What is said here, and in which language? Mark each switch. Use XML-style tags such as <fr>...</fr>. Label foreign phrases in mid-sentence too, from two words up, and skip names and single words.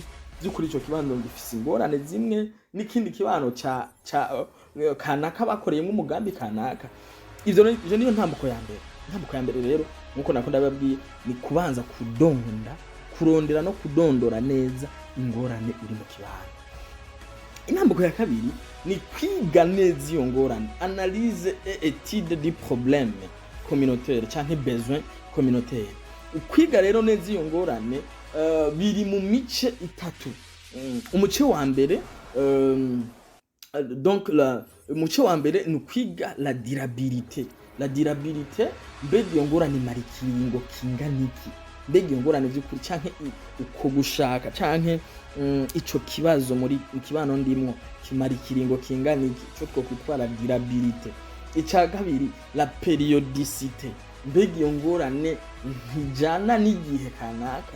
<rn>By'ukuri ico kibano gifise ingorane zimwe n'ikindi kibano kanaka bakoreyemo umugambi kanaka. Ivyo niyo ntambuko ya mbere. Ntambuko ya mbere rero nkuko nakunda babwiye ni kubanza kurondera no kudondora neza ingorane iri mu kibano. Intambuko ya kabiri ni kwiga neza iyo ngorane,</rn> <fr>analyse et étude du problème communautaire canke besoin communautaire.</fr> <rn>Ukwiga rero neza iyo ngorane biri mu mice itatu. Umuce wa mbere umuce wa mbere ni kwiga</rn> <fr>la durabilité. La durabilité,</fr> <rn>mbega iyo ngorane mara ikiringo kingana iki, mbega iyo ngorane vy'ukuri canke uko gushaka canke ico kibazo muri ikibano ndimwo kimara ikiringo kingana iki, ico twokwitwa</rn> <fr>la durabilité.</fr> <rn>Ica kabiri</rn> <fr>la périodicité,</fr> <rn>mbega iyo ngorane ntijana n'igihe kanaka.</rn>